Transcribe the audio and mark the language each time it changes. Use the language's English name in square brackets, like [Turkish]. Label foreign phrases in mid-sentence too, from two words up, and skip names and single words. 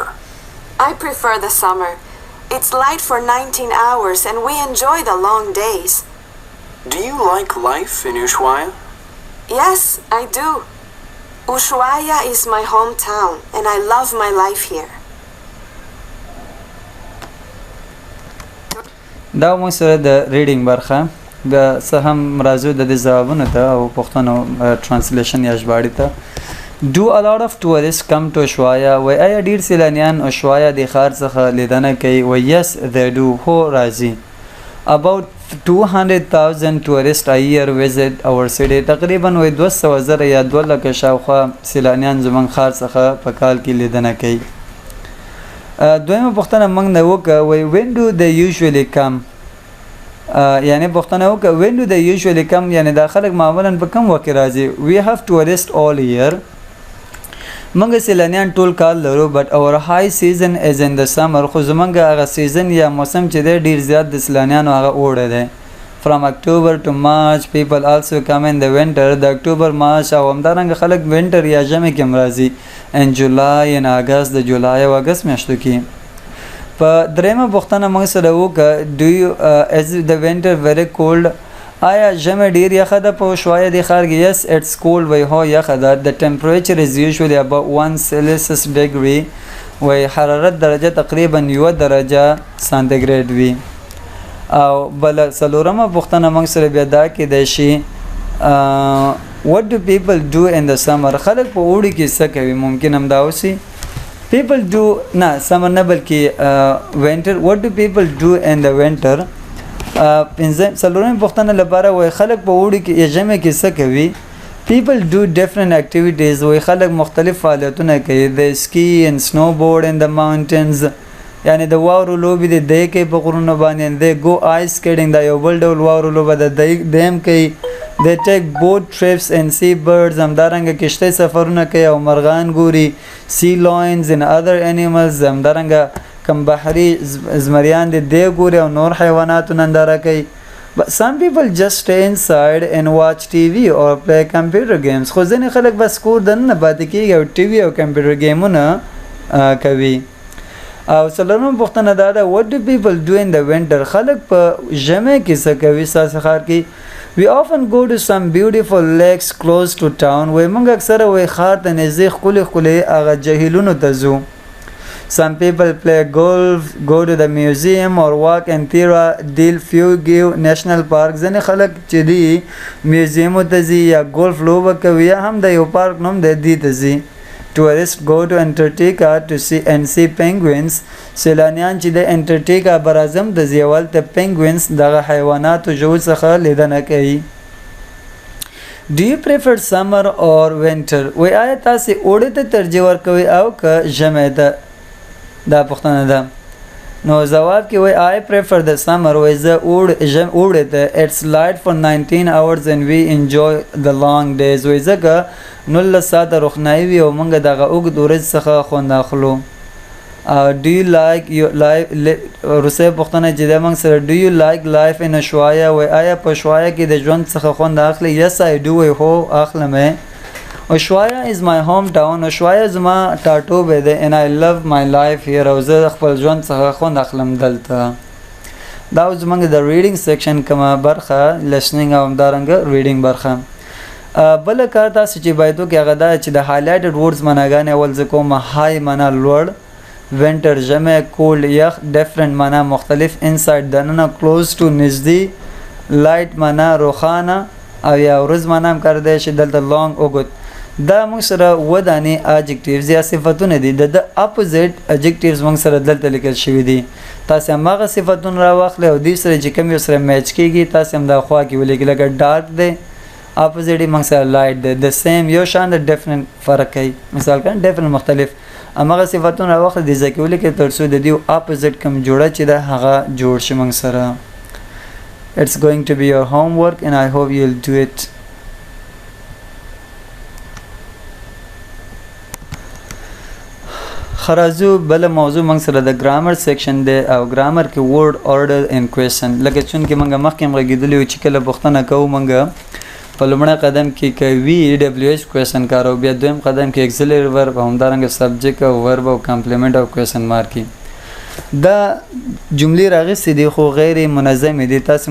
[English] I prefer the summer. It's light for 19 hours and we enjoy the long days. Do you like life in Ushuaia? Yes, I do. Ushuaia is my hometown and I love my life here. [Pashto] دا موږ سره د ریډینګ برخه بیا څه هم راځو د دې ځوابونو ته او پښتنو ترانسلیشن یا ژباړې ته. [English] Do a lot of tourists come to Ushuaia? [Pashto] وای آیا ډیر سیلانیان Ushuaia د ښار څخه لیدنه کوي؟ [English] وای yes they do. [Pashto] هو راځي. [English] About 200,000 tourists a year visit our city. [Pashto] تقریبا وای 200,000 یا 2 لکه شاوخوا سیلانیان زموږ ښار څخه په کال کې لیدنه کوي. دویمه پوښتنه موږ نه وکړه وای [English] when do they usually come؟ [Pashto] یعنی پوښتنه وکړه [English] when do they usually come [Pashto] یعنی دا خلک معمولا په کوم وخت راځي. [English] We have tourists all year. [Pashto] موږ سیلانیان ټول کال لرو [English] but our high season is in the summer. [Pashto] خو زموږ هغه سیزن یا موسم چې دی ډیر زیات د سیلانیانو هغه اوړی دی. [English] From October to March people also come in the winter. [Pashto] د اکتوبر مارچ او همدارنګه خلک winter یا ژمي کې هم راځي. [English] in July and August [Pashto] د جولای او اګست میاشتو کې. په درېمه پوښتنه موږ سره وکړه [English] do you is the winter very cold؟ [Pashto] آیا ژمي ډیر یخه ده په Ushuaia د ښار کې؟ [English] yes it's cold. [Pashto] وای هو یخه ده. [English] the temperature is usually about 1 Celsius degree. [Pashto] وای حرارت درجه تقریبا 1 درجه سانتیګریډ وي. او بل څلورمه پوښتنه موږ سره بیا دا کېدای شي [English] what do people do in the summer؟ [Pashto] خلک په اوړي کې څه کوي؟ ممکن هم دا اوسي [English] people do [Pashto] نه summer نه بلکې winter. [English] what do people do in the winter؟ [Pashto] څلورمه پوښتنه لپاره وای خلک په اوړي کې یا ژمي کې څه کوي؟ [English] people do different activities. [Pashto] وای خلک مختلف فعالیتونه کوي. [English] they ski and snowboard in the mountains. [Pashto] یعنی د واورو لوبې د دی کوي په غرونو باندې. [English] they go ice skating. [Pashto] دا یو بل ډول واورو لوبه ده دیم کوي. [English] they take boat trips and see birds. [Pashto] همدارنګه کشتۍ سفرونه کوي او مرغان ګوري. [English] sea lions and other animals. [Pashto] همدارنګه کم بحري زمریان دی ګوري او نور حیواناتو ننداره کوي. [English] But some people just stay inside and watch TV or play computer games. [Pashto] خو ځینې خلک بس کور دننه پاتې کېږي او ټي وي او کمپیوټر ګیمونه کوي. او څلورمه پوښتنه دا ده [English] what do people do in the winter؟ [Pashto] خلک په ژمي کې څه کوي ستاسې ښار کې؟ [English] we often go to some beautiful lakes close to town. [Pashto] وای موږ اکثره وای ښار ته نږدې ښکلي ښکلي هغه جهیلونو ته ځو. [English] some people play golf, go to the museum or walk in Tierra del Fuego National Park. [Pashto] ځینې خلک چې دي میوزیمو ته ځي یا ګولف لوبه کوي یا هم د یو پارک نوم دی دې ته ځي. [English] tourists go to Antarctica to see penguins. [Pashto] سیلانیان چې د انټارکټیکا برازم د زیوال ته penguins دغه حیواناتو ژوو څخه لیدنه کوي. [English] do you prefer summer or winter؟ [Pashto] وای آیا تاسې اوړي ته ترجیح ورکوئ او که ژمی ته؟ دا پوښتنه ده. نو جواب کې وای [English] I prefer the summer [Pashto] وای زه اوړی ته [English] it's light for 19 hours and we enjoy the long days [Pashto] وای ځکه 19 ساعته روښنایي وي او موږ دغه اوږد ورځ څخه خوند اخلو [English] do you like your life [Pashto] روسي پوښتنه چې د موږ سره [English] do you like life in Ushuaia [Pashto] وای آیا په شوایا کې د ژوند څخه خوند اخلي [English] yes I do [Pashto] وای هو اخلم [English] Ushuaia is my hometown [Pashto] Ushuaia زما ټاټوبه ده [English] and I love my life here [Pashto] او زه خپل ژوند څخه خوند اخلم دلته دا زمونږ د [English] reading section [Pashto] کومه برخه listening او همدارنګه ریډینګ برخه بل کار تاسو چې باید وکړئ هغه دا چې د [English] highlighted words [Pashto] معناګانې اول زه کوم های معنا لوړ winter ژمی cold یخ different معنا مختلف inside دننه [English] close to [Pashto] نږدې light معنا روښانه او یا ورځ معنا هم کار دی چې دلته long اوږد دا موږ سره ودانې adjectives یا صفتونه دي د [English] opposite adjectives [Pashto] موږ سره دلته لیکل شوي دي تاسو هماغه صفتونه راواخلئ او دې سره چې کوم یو سره میچ کیږي تاسو هم دا خوا کې ولیکئ لکه ډارک دی opposite موږ سره لایټ دی د سیم یو شان د ډیفرنٹ فرق کوي مثال کړه ډیفرنٹ مختلف هماغه صفتونه راواخلئ د ځکه ولیکئ تر څو د دې opposite کوم جوړه چې ده هغه جوړ شي موږ سره [English] it's going to be your homework and I hope you'll do it [Pashto] خرازو بل موضوع موږ سره د ګرامر سیکشن دی او ګرامر کې [English] word order and question [Pashto] لکه چون کې موږ مخکې هم غږېدلی چې کله پوښتنه کوو موږ په لومړی قدم کې کوي [English] WH question [Pashto] کارو بیا دویم قدم کې [English] auxiliary verb [Pashto] او همدارنګه سبجیکټ او ورب او کمپلیمنټ او [English] question mark [Pashto] دا جملې راغستې دي خو غیر منظمې دي تاسو